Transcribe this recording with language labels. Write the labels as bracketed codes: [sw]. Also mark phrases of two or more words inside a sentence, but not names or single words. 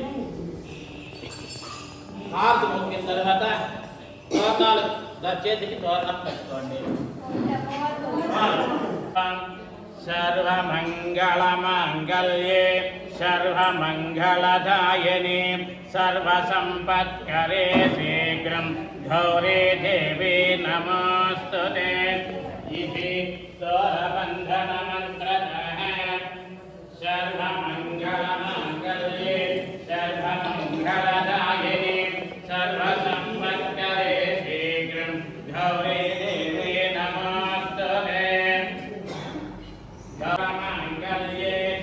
[te] హార్ట్ మొక్కిన తర్వాత తోరణాలు చేతికి తోరణం పెట్టుకోండి. [sa] సర్వమంగళ మంగళ్యే सर्वमङ्गलदायिने सर्वसम्पत्करे शीघ्रं गौरी देवी नमोऽस्तुते इति स्तोत्रबन्धनमन्त्रतः सर्वमङ्गलमाङ्गल्ये सर्वमङ्गलदायिने सर्वसम्पत्करे शीघ्रं गौरी देवी नमोऽस्तुते सर्वमङ्गल्ये